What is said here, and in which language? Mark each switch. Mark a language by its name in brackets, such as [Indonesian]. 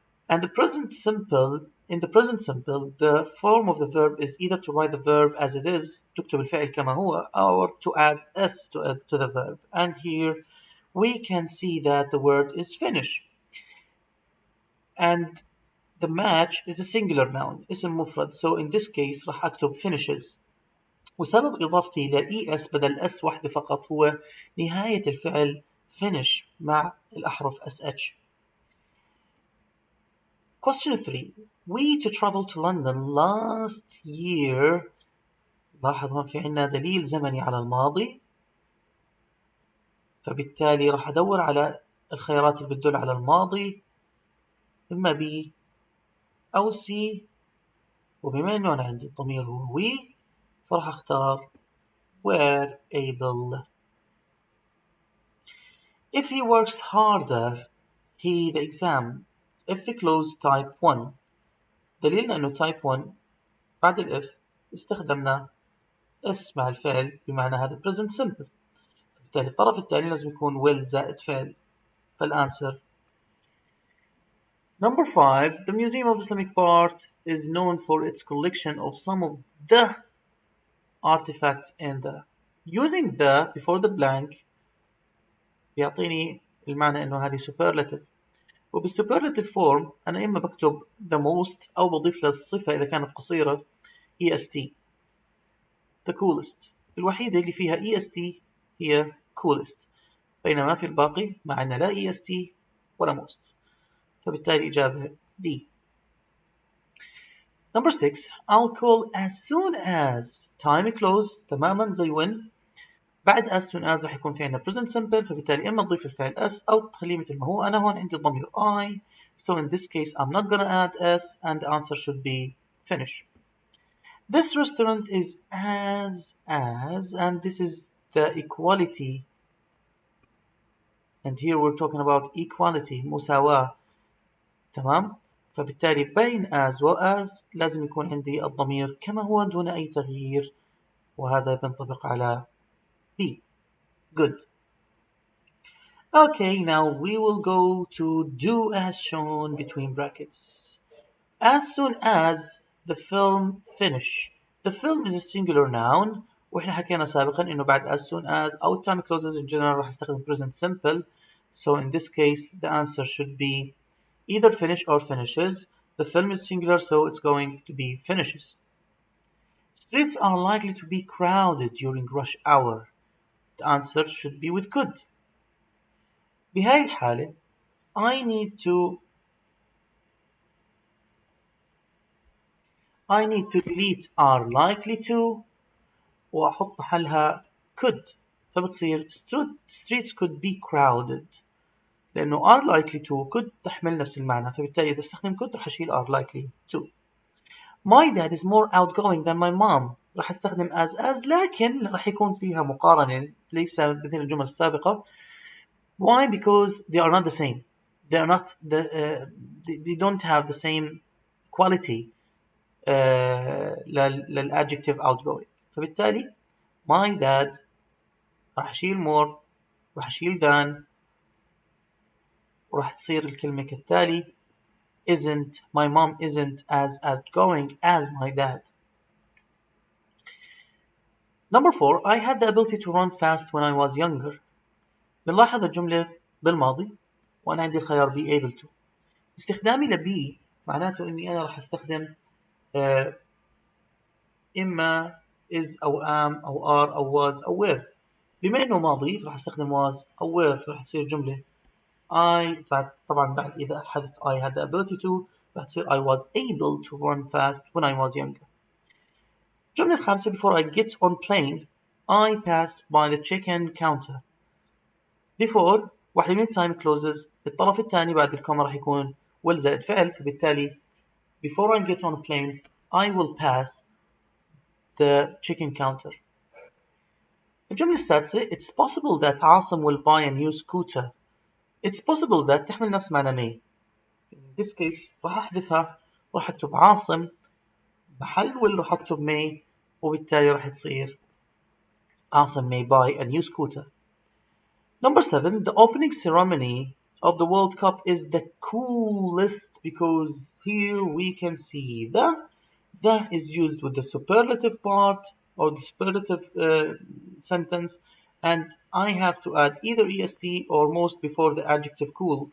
[English] And the present simple, in the present simple, the form of the verb is either to write the verb as it is, [Arabic] تكتب الفعل كما هو, [English] or to add s to the verb. And here we can see that the word is finish. And the match is a singular noun, [Arabic] اسم مفرد. [English] So in this case [Arabic] راح أكتب [English] finishes. [Arabic] وسبب إضافتي ل es بدل s واحدة فقط هو نهاية الفعل finish مع الأحرف sh. [English] Question 3. We to travel to London last year. [Arabic] لاحظ هون في عنا دليل زمني على الماضي. فبالتالي راح أدور على الخيارات اللي بتدل على الماضي. إما B أو C. وبما إنه أنا عندي الضمير هو we فراح أختار [English] were able. If he works harder, he the exam. If the clause type 1. [Arabic] دليلنا إنه type 1 بعد الإف استخدمنا اس مع الفعل بمعنى هذا [English] present simple. [Arabic] بالتالي الطرف الثاني لازم يكون will زائد فعل. فالأنسر. [English] Number 5. The Museum of Islamic Art is known for its collection of some of the artifacts in the. Using the before the blank [Arabic] بيعطيني المعنى إنه هذه [English] superlative. [Arabic] وبالsuperlative form أنا إما بكتب [English] the most [Arabic] أو بضيف للصفة إذا كانت قصيرة est. [English] The coolest. [Arabic] الوحيدة اللي فيها est هي coolest. بينما في الباقي معنا لا est ولا most. فبالتالي إجابة D. [English] Number 6. I'll call as soon as time close [Arabic] تماما زي [English] when. [Arabic] بعد [English] as soon as [Arabic] راح يكون في عندنا [English] present simple. [Arabic] فبالتالي إما تضيف الفعل as أو تخليه مثل ما هو. أنا هون عندي الضمير I. [English] So in this case I'm not gonna add s and the answer should be finish. This restaurant is as and this is the equality. And here we're talking about equality مساواة. [Arabic] تمام. فبالتالي بين as و as لازم يكون عندي الضمير كما هو دون أي تغيير. وهذا بينطبق على B. Good. [English] Okay, now we will go to do as shown between brackets. As soon as the film finish. The film is a singular noun. [Arabic] وإحنا حكينا سابقا إنه بعد [English] as soon as [Arabic] أو [English] time closes in general [Arabic] راح استخدم [English] present simple. So in this case the answer should be either finish or finishes. The film is singular, so it's going to be finishes. Streets are likely to be crowded during rush hour. The answer should be with could. [Arabic] بهاي الحالة [English] I need to delete are likely to [Arabic] وأحط محلها [English] could. [Arabic] فبتصير [English] streets could be crowded. [Arabic] لأنه [English] are likely to could [Arabic] تحمل نفس المعنى. فبالتالي إذا استخدم could راح أشيل [English] are likely to. My dad is more outgoing than my mom. [Arabic] راح أستخدم as لكن راح يكون فيها مقارنة ليس مثل الجمل السابقة. [English] Why? Because they are not the same. They are not they don't have the same quality للadjective outgoing. [Arabic] فبالتالي [English] my dad [Arabic] راح أشيل [English] more راح أشيل than [Arabic] وراح تصير الكلمة كالتالي [English] isn't my mom isn't as outgoing as my dad. Number 4. I had the ability to run fast when I was younger. [Arabic] بنلاحظ الجملة بالماضي وأنا عندي الخيار [English] be able to. [Arabic] استخدامي ل be معناته إني أنا راح أستخدم إما is أو am أو are أو was أو were. بما إنه ماضي راح أستخدم was أو were. فراح تصير جملة [English] I [Arabic] طبعا بعد إذا حدث [English] I had the ability to [Arabic] راح تصير [English] I was able to run fast when I was younger. [Arabic] الجملة الخامسة [English] before I get on plane I pass by the check-in counter. [Arabic] before واحدة من [English] time closes [Arabic] الطرف الثاني بعد الكوما راح يكون will زائد فعل. فبالتالي [English] before I get on a plane I will pass the check-in counter. [Arabic] الجملة السادسة [English] it's possible that عاصم will buy a new scooter. It's possible that تحمل نفس معنى may. In this case [Arabic] راح أحذفها راح أكتب [English] عاصم [Arabic] محل [English] will [Arabic] راح أكتب [English] may [Arabic] وبالتالي راح تصير [English] عاصم may buy a new scooter. Number 7. The opening ceremony of the World Cup is the coolest because here we can see the is used with the superlative part or the superlative sentence, and I have to add either est or most before the adjective cool.